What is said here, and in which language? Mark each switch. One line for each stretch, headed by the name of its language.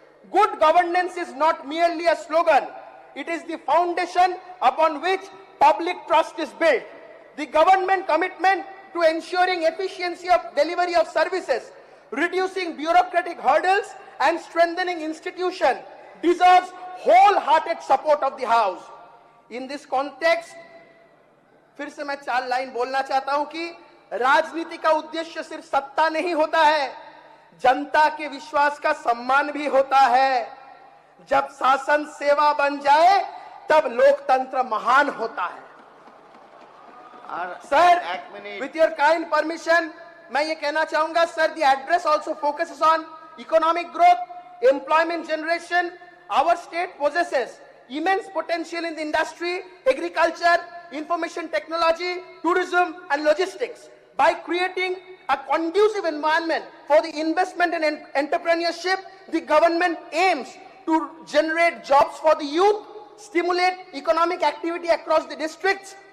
English: Good governance is not merely a slogan. It is the foundation upon which public trust is built. The government commitment to ensuring efficiency of delivery of services, reducing bureaucratic hurdles, and strengthening institutions deserves wholehearted support of the House. In this context,
Hindi: फिर से मैं 4 line बोलना चाहता हूं कि राजनीति का उद्देश्य सिर्फ सत्ता नहीं होता है, जनता के विश्वास का सम्मान भी होता है। जब शासन सेवा बन जाए तब लोकतंत्र महान होता है।
English: sir, with your kind permission,
Hindi: मैं ये कहना चाहूंगा sir,
English: The address also focuses on economic growth, employment generation. Our state possesses immense potential in the industry, agriculture, information technology, tourism, and logistics. By creating a conducive environment for the investment and entrepreneurship, the government aims to generate jobs for the youth, stimulate economic activity across the districts.